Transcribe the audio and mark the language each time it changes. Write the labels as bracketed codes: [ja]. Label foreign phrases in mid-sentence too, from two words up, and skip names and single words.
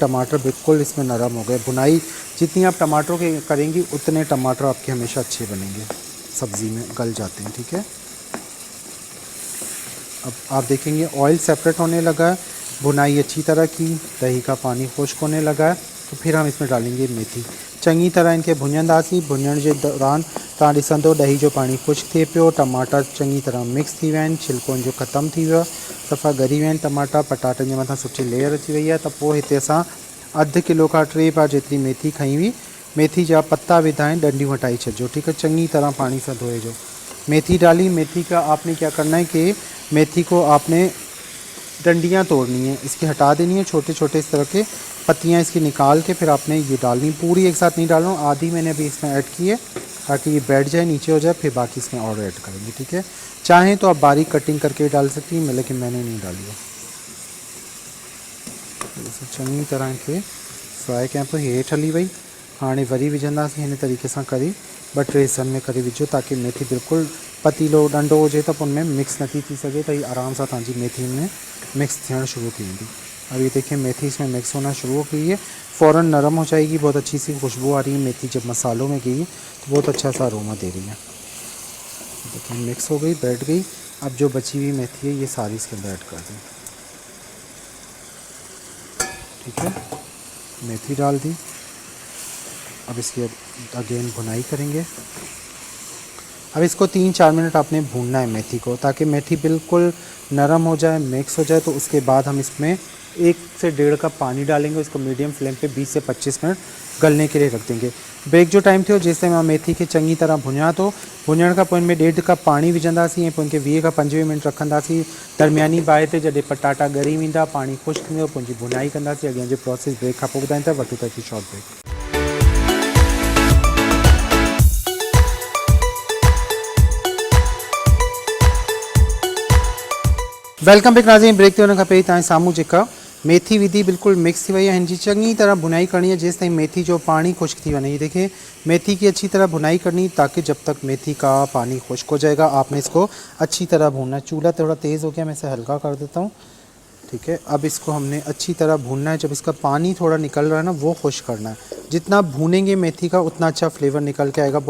[ur] ٹماٹر بالکل اس میں نرم ہو گئے۔ بھنائی جتنی آپ ٹماٹروں کے کریں گی اتنے ٹماٹر آپ کے ہمیشہ اچھے بنیں گے، سبزی میں گل جاتے ہیں، ٹھیک ہے. اب آپ دیکھیں گے [en] oil separate [ur] ہونے لگا ہے، بھنائی اچھی طرح کی، دہی کا پانی خشک ہونے لگا ہے. تو پھر ہم اس میں ڈالیں گے میتھی. [sd] चंगी तरह इनके भुञंदासीं। भुञण के दौरान तव्हां ॾिसंदो दही जो पानी खुश्क थिए पियो, टमाटा चंगी तरह मिक्स थी विया आहिनि, छिलकोनि जो ख़तमु थी वियो, सफ़ा ॻरी विया आहिनि टमाटा, पटाटनि जे मथां सुठी लेयर अची वई आहे। त पोइ हिते असां अधु किलो खां 3 बार जेतिरी मेथी खई हुई, मेथी जा पत्ता विधा आहिनि, डंडियूं हटाई छॾिजो, [ur] ٹھیک ہے. [sd] चंगी तरह पानी से धोए जो। [ur] मेथी डाली। میتھی کا آپ نے کیا کرنا ہے کہ میتھی کو آپ نے ڈنڈیاں توڑنی ہے، اس کی ہٹا دینی ہے، چھوٹے چھوٹے اس طرح کے پتیاں اس کی نکال کے پھر آپ نے یہ ڈالنی. پوری ایک ساتھ نہیں ڈالنا، آدھی میں نے ابھی اس میں ایڈ کی ہے تاکہ یہ بیٹھ جائے، نیچے ہو جائے، پھر باقی اس میں اور ایڈ کریں گے، ٹھیک ہے. چاہیں تو آپ باریک کٹنگ کر کے ڈال سکتی ہیں، لیکن میں نے نہیں ڈالی ہے. [sd] चंगी तरह के फ्राई कयां पियो। हेठि हली वई। हाणे वरी विझंदासीं हिन तरीक़े सां करी 2-3 हिस्सनि में करे विझो ताकि मेथी बिल्कुल पतीलो डंडो हुजे त उनमें मिक्स नथी थी सके, [ur] تو یہ آرام سے [sd] तव्हांजी मेथी में मिक्स थियण शुरू थी वेंदी। [ur] اب یہ دیکھیے میتھی اس میں مکس ہونا شروع ہو گئی ہے، فوراً نرم ہو جائے گی. بہت اچھی سی خوشبو آ رہی ہے میتھی جب مسالوں میں گئی تو بہت اچھا سا ارومہ دے رہی ہے. دیکھیے مکس ہو گئی، بیٹھ گئی. اب جو بچی ہوئی میتھی ہے یہ ساری اس کے اندر ایڈ کر دیں، ٹھیک ہے. میتھی ڈال دی. اب اس کی اگین بھنائی کریں گے. اب اس کو 3-4 منٹ آپ نے بھوننا ہے میتھی کو، تاکہ میتھی بالکل نرم ہو جائے، مکس ہو جائے. تو اس کے بعد ہم اس میں 1 سے 1.5 کپ پانی ڈالیں گے. اس کو [en] medium flame [ur] پہ 20 سے 25 منٹ گلنے کے لیے رکھ دیں گے. [sd] ब्रेक जो टाइम थियो जेसि ताईं मेथी के चंगी तरह भुञा तो भुञण खां पोइ में 1.5 कप पानी विझंदासीं ऐं पोइ इनखे 20 खां 25 मिनट रखंदासीं दरमियानी बाहि ते। जॾहिं पटाटा ॻरी वेंदा, पानी खुश्क थींदो, पोइ इनजी भुनाई कंदासीं। अॻियां जो प्रोसेस ब्रेक खां पोइ ॿुधाईं था। वठूं था हिकु शॉर्ट ब्रेक। [en] welcome back नाज़रीन। [sd] ब्रेक ते वञण खां पहिरीं तव्हांजे साम्हूं जेका मेथी विधी बिल्कुल मिक्स थी वही है, हिनजी चंगी तरह भुनाई करनी है जेसि ताईं मेथी जो पानी खुश्क थी वने। [ur] یہ دیکھیے میتھی کی اچھی طرح بھنائی کرنی، تاکہ جب تک میتھی کا پانی خشک ہو جائے گا آپ نے اس کو اچھی طرح بھوننا ہے. چولہا تھوڑا تیز ہو گیا، میں اسے ہلکا کر دیتا ہوں، ٹھیک ہے. اب اس کو ہم نے اچھی طرح بھوننا ہے۔ جب اس کا پانی تھوڑا نکل رہا ہے نا، وہ خشک کرنا ہے. جتنا بھونیں گے میتھی کا اتنا اچھا فلیور نکل کے آئے گا.